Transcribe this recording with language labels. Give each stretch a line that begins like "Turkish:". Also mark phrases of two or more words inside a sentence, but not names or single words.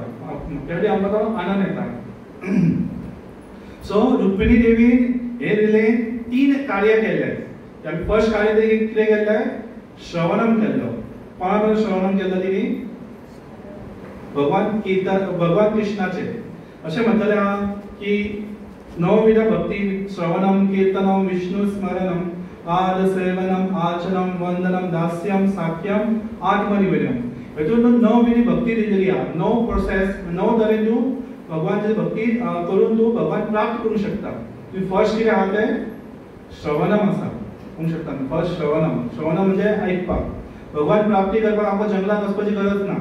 Konkani: त्यावेळी आमकां तो आनंद येता. सो रुक्मिणी देवी हे रिलेन 3 कार्य केले. फर्स्ट कार्य ते कितें केल्लें, श्रवणम केल्लो. कोणा बरोबर श्रवणम केल्लो तिणी, भगवान कृष्णाचे. अशें म्हणटलें आहा की
Sanskrit: नवविध भक्ती श्रवणम कीर्तनम विष्णु स्मरणम पाद सेवनम आचनम वंदनम दास्यम साख्यम आत्मनिवेदनम.
Konkani: हेतून 9 विधी भक्ती दिलेली आहा. 9 प्रोसेस, 9 तरेन तूं भगवानची भक्ती करून तूं भगवान प्राप्त करूंक शकता. फर्स्ट कितें आहा तें श्रवणम आसा, म्हणूंक शकता. फर्स्ट श्रवणम म्हणजे आयकपाक. भगवान प्राप्ती करपाक आमकां जंगलात वचपाची गरज ना.